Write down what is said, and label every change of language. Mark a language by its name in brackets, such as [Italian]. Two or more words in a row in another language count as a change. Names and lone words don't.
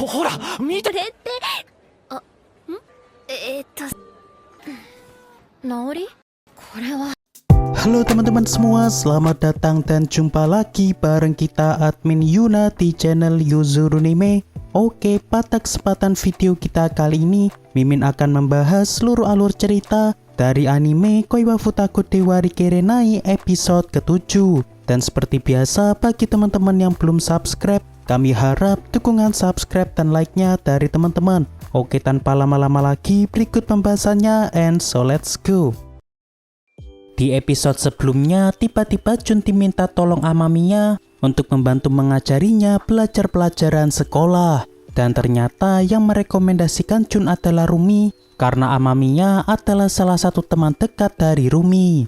[Japanese] 見て。これってNaori? これは [Indonesian] Halo teman-teman semua, selamat datang dan jumpa lagi bareng kita admin Yuna di channel Yuzurunime. Oke, pada kesempatan video kita kali ini, Mimin akan membahas seluruh alur cerita dari anime Koiwa Futaku Dewa Rikerenai episode ke-7. Dan seperti biasa, bagi teman-teman yang belum subscribe, kami harap dukungan subscribe dan like-nya dari teman-teman. Oke, tanpa lama-lama lagi, berikut pembahasannya, [English] and so let's go. [Indonesian] Di episode sebelumnya, tiba-tiba Jun diminta tolong Amamiya untuk membantu mengajarinya belajar pelajaran sekolah. Dan ternyata yang merekomendasikan Jun adalah Rumi, karena Amamiya adalah salah satu teman dekat dari Rumi.